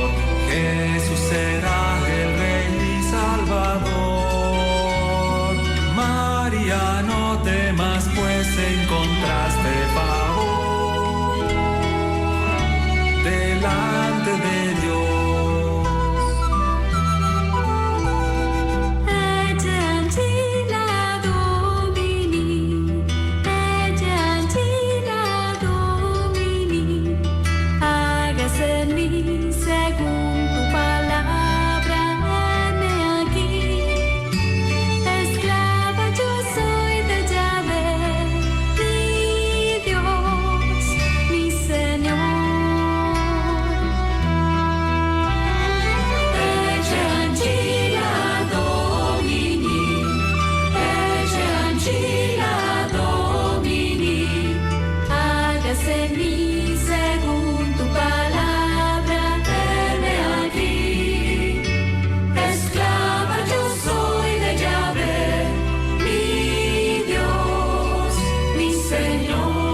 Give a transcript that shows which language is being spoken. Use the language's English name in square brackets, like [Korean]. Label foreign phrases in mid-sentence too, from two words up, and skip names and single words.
[Spanish] Jesús será el Rey y Salvador. María, no temas, pues encontraste favor delante de Dios. [Latin] Ecce ancilla Domini, ecce ancilla Domini, [Spanish] hágase en mí según tu palabra, heme aquí. Esclava yo soy de Yahvé, mi Dios, mi Señor. [Latin] Ecce ancilla Domini, ecce ancilla Domini, [Spanish] hágase en mí según tu palabra, heme aquí. Esclava yo soy de Yahvé, mi Dios, mi Señor.